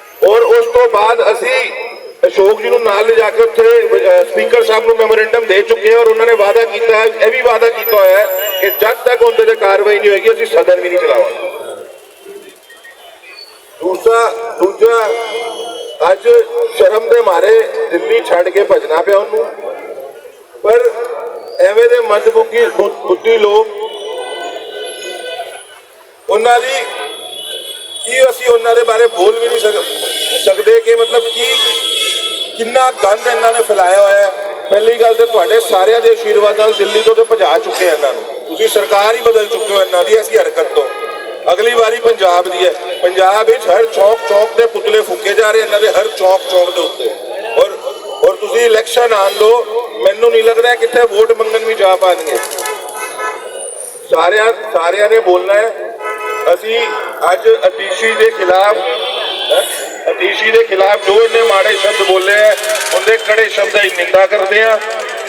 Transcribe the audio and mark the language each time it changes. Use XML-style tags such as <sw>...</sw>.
<hi>और उस तो बाद असी अशोक जी नाल ले जाके उत्थे स्पीकर साहब को मैमोरेंडम दे चुके हैं और उन्होंने वादा किया है, यह भी वादा किया है कि जब तक उनके कार्रवाई नहीं होगी असी सदन भी नहीं चलावांगे।</hi> <pa>दूजा ਅੱਜ ਸ਼ਰਮ ਦੇ ਮਾਰੇ ਦਿੱਲੀ ਛੱਡ ਕੇ ਭਜਣਾ ਪਿਆ ਉਹਨੂੰ। ਪਰ ਐਵੇਂ ਦੇ ਮੰਦਬੁੱਧੀ ਬੁੱਧੀ ਲੋਕ ਉਹਨਾਂ ਦੀ ਕੀ ਅਸੀਂ ਉਹਨਾਂ ਦੇ ਬਾਰੇ ਬੋਲ ਵੀ ਨਹੀਂ ਸਕਦੇ ਕਿ ਮਤਲਬ ਕੀ ਕਿੰਨਾ ਗੰਦ ਇਹਨਾਂ ਨੇ ਫੈਲਾਇਆ ਹੋਇਆ ਹੈ। ਪਹਿਲੀ ਗੱਲ ਤੇ ਤੁਹਾਡੇ ਸਾਰਿਆਂ ਦੇ ਆਸ਼ੀਰਵਾਦ ਨਾਲ ਦਿੱਲੀ ਤੋਂ ਤੇ ਭਜਾ ਚੁੱਕੇ ਇਹਨਾਂ ਨੂੰ, ਤੁਸੀਂ ਸਰਕਾਰ ਹੀ ਬਦਲ ਚੁੱਕੇ ਹੋ ਇਹਨਾਂ ਦੀ ਐਸੀ ਹਰਕਤ ਤੋਂ।</pa> <hi>अगली बारी पंजाब दी है, पंजाब हर चौक चौक के पुतले फूके जा रहे हैं, हर चौक चौक के उत्ते। और तुसी इलेक्शन आन दो, मैनू नहीं लग रहा कितने वोट मंगन भी जा पाएंगे। सारिया ने बोलना है। असी अज अतीशी के खिलाफ जो इन्हें माड़े शब्द बोले हैं उनके कड़े शब्द की निंदा करते हैं।</hi>